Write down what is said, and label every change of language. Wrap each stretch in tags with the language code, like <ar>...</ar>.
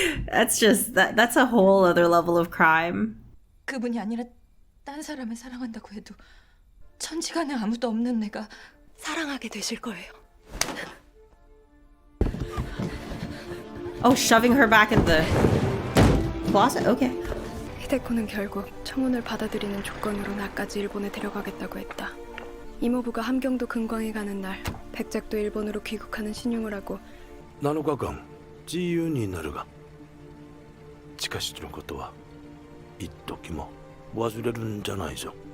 <en>That's a whole other level of crime.</en> <ko>그분이 아니라 딴 사람을 사랑한다고 해도 천지간에 아무도 없는 내가 사랑하게 되실 거예요.</ko> <en>Oh, shoving her back in the closet? Okay.</en> <ko>히데코는 결국 청혼을 받아들이는 조건으로 나까지 일본에 데려가겠다고 했다. 이모부가 함경도 근광에 가는 날 백작도 일본으로 귀국하는 신용을 하고</ko> <ja>7日間自由になるがしかしのことは一時も忘れるんじゃないぞ</ja>